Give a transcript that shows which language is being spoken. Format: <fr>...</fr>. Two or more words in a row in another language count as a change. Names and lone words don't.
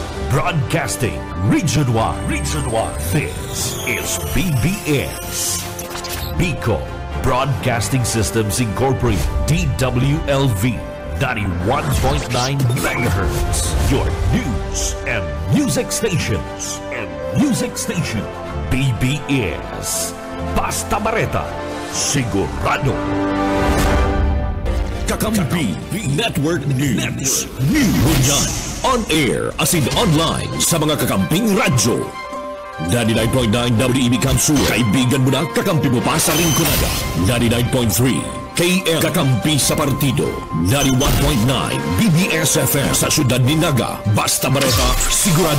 <en>Broadcasting Region 1. Region 1. This is BBS. Bicol Broadcasting Systems Incorporated. DWLV. 91.9 MHz. Your news and music stations.</en> <bik>BBS. Basta Bareta. Sigurado. Kakampi Network News. Bunyan.</bik> <en>On air as in online</en> <bik>sa mga kakamping radyo. 99.9 WEB Kamsur. Kaibigan mo na, kakampi mo pa sa Rinconada. 99.3 KM Kakampi sa Partido. 91.9 BBS-FM sa Syudad Ninaga. Basta Bareta, sigurado.</bik>